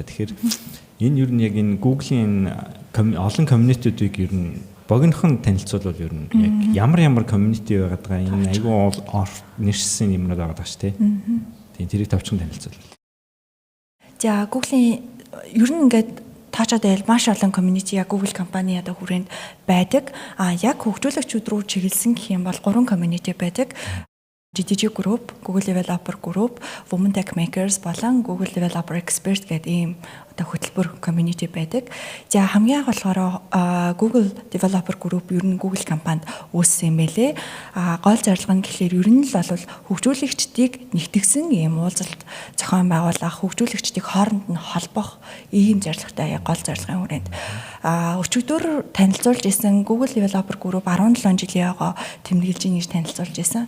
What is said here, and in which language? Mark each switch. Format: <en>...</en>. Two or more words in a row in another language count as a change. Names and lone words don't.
<mn>Тэгэхээр энэ юу нь яг энэ Google-ийн олон community-үүдийг ер нь богинохон танилцуулбал ер нь яг ямар community байгаад байгаа энэ айгүй нэршсэн юмнууд байгаа даа шүү, тийм тэрийг товчхон танилцуулбал. За Google-ийн ер нь ингээд таачаад байл маш олон community яг Google компани одоо хүрээнд байдаг. Яг хөгжүүлэгчүүд рүү чиглэсэн гэх юм бол 3 community байдаг. GDG Group, Google Developer Group, Women Tech Makers болон Google Developer Expert гэдэг ийм одоо хөтөлбөр community байдаг. За хамгийн анх болохоор Google Developer Group ер нь Google компанид үүссэн юм байлээ. Гол зорилго нь гэхэлэр ер нь л бол хөгжүүлэгчдийг нэгтгэсэн ийм уулзалт зохион байгуулах, хөгжүүлэгчдийг хооронд нь холбох ийм зорилготой гол зорилгын хүрээнд өчигдөр танилцуулж исэн Google Developer Group 17 жилийн ойгоо тэмдэглэж ийн гэж танилцуулж исэн.</mn>